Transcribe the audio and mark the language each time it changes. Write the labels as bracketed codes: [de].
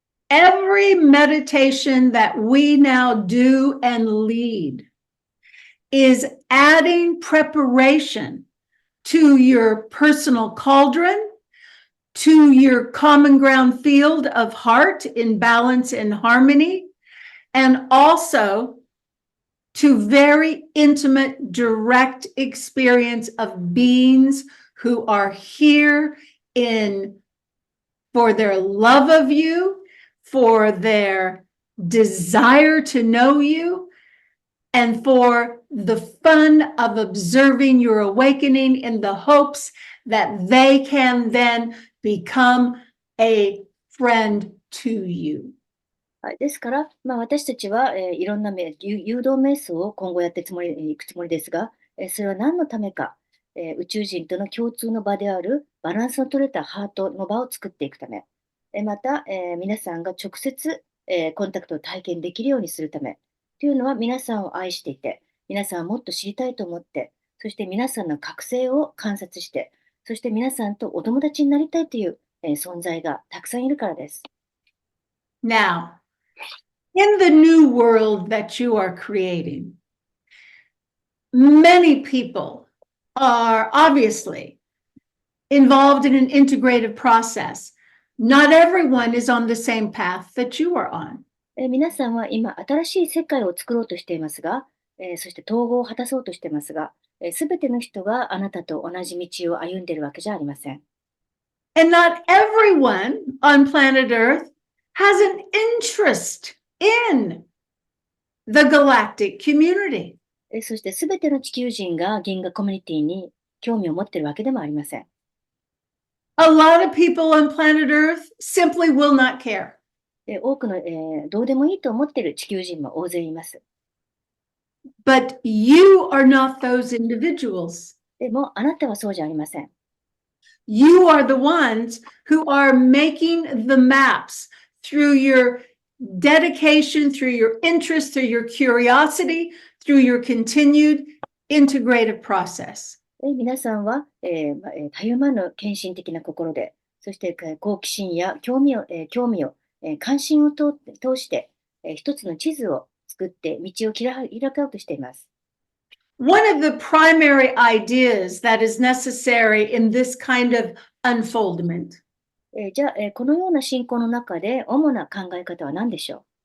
[en] every meditation that we now do and lead is adding preparation to your personal cauldron, to your common ground field of heart in balance and harmony, and also to very intimate, direct experience of beings who are here for their love of you, for their desire to know you, and for the fun of observing your awakening in the hopes that they can then become a friend to you. [ja] はい、ですから、私たちは、いろんな誘導瞑想を今後やっていくつもりですが、それは何のためか、宇宙人との共通の場であるバランスの取れたハートの場を作っていくため、また、皆さんが直接、コンタクトを体験できるようにするためというのは、皆さんを愛していて、皆さんをもっと知りたいと思って、そして皆さんの覚醒を観察して、そして皆さんとお友達になりたいという、存在がたくさんいるからです。 [en] Now, in the new world that you are creating, many people are obviously involved in an integrative process. Not everyone is on the same path that you are on. [ja] 皆さんは今、新しい世界を作ろうとしていますが、そして統合を果たそうとしていますが、すべての人があなたと同じ道を歩んでいるわけじゃありません。 [en] And not everyone on planet Earth has an interest in the galactic community. [ja] そしてすべての地球人が銀河コミュニティに興味を持っているわけでもありません。 [en] A lot of people on planet Earth simply will not care. [ja] 多くの、どうでもいいと思っている地球人も大勢います。 [en] But you are not those individuals. [ja] でも、あなたはそうじゃありません。 [en] You are the ones who are making the maps through your dedication, through your interest, through your curiosity, through your continued integrative process. [ja] 皆さんは、たゆまぬ献身的な心で、そして好奇心や興味を、関心を通して、一つの地図を作って道を開こうとしています。 [en] One of the primary ideas that is necessary in this kind of unfoldment [ja] じゃあ、このような信仰の中で主な考え方は何でしょ